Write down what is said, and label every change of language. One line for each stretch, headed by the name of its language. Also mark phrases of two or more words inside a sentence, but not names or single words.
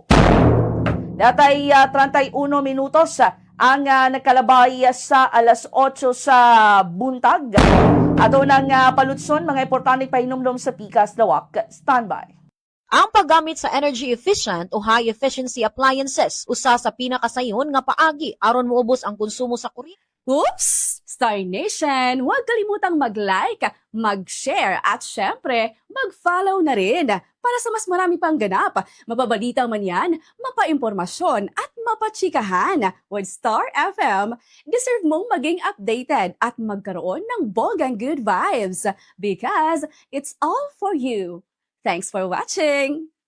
Cebuano: Datay 31 minutos ang nakalabay sa alas 8 sa buntag. Ato nang palutson mga importante pahinumdom sa pikas dawak. Standby. Ang paggamit sa
English: energy efficient
Cebuano: o
English: high efficiency appliances
Cebuano: usa sa pinakasayon nga paagi aron moubos ang konsumo sa kuryente. Oops!
Filipino: Star Nation, huwag kalimutang mag-like, mag-share at syempre, mag-follow na rin para sa mas marami pang ganap. Mapabalitang man yan, mapaimpormasyon at mapachikahan.
English: With Star FM, deserve
Filipino: mong maging updated at magkaroon ng bogang
English: good vibes because it's all for you. Thanks for watching!